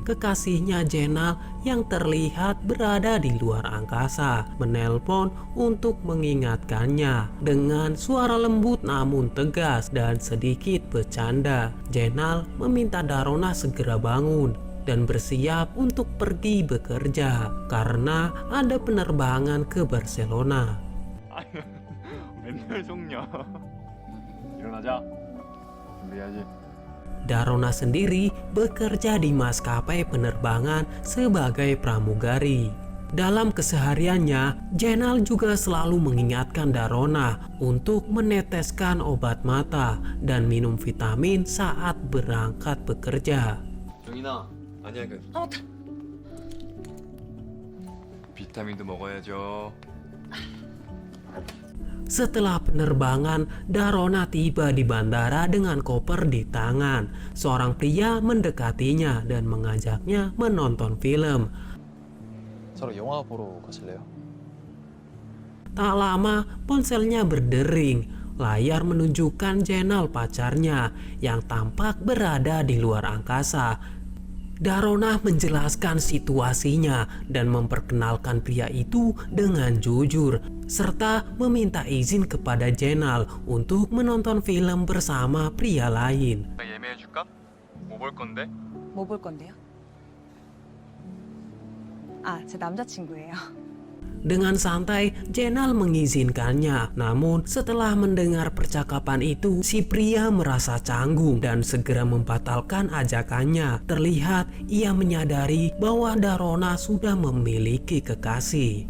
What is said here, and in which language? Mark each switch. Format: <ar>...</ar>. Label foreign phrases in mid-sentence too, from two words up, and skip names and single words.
<id>Kekasihnya Jenal yang terlihat berada di luar angkasa menelpon untuk mengingatkannya dengan suara lembut namun tegas dan sedikit bercanda. Jenal meminta Darona segera bangun dan bersiap untuk pergi bekerja karena ada penerbangan ke Barcelona.</id> <ko>맨날 속냐. 일어나자. 준비해야지.</ko> <id>Darona sendiri bekerja di maskapai penerbangan sebagai pramugari. Dalam kesehariannya, Jenal juga selalu mengingatkan Darona untuk meneteskan obat mata dan minum vitamin saat berangkat bekerja.</id> <ko>정인아, 안약은. 비타민도 먹어야죠.</ko> <id>Setelah penerbangan, Darona tiba di bandara dengan koper di tangan. Seorang pria mendekatinya dan mengajaknya menonton film.</id> <ko>서로 영화 보러 가실래요?</ko> <id>Tak lama, ponselnya berdering. Layar menunjukkan Jenal pacarnya yang tampak berada di luar angkasa. Darona menjelaskan situasinya dan memperkenalkan pria itu dengan jujur, serta meminta izin kepada Jenal untuk menonton film bersama pria lain.</id> <ko>예매해줄까? 뭐 볼 건데? 뭐 볼 건데요? 아, 제 남자친구예요.</ko> <id>Dengan santai, Jenal mengizinkannya. Namun setelah mendengar percakapan itu, si pria merasa canggung dan segera membatalkan ajakannya. Terlihat ia menyadari bahwa Darona sudah memiliki kekasih.</id>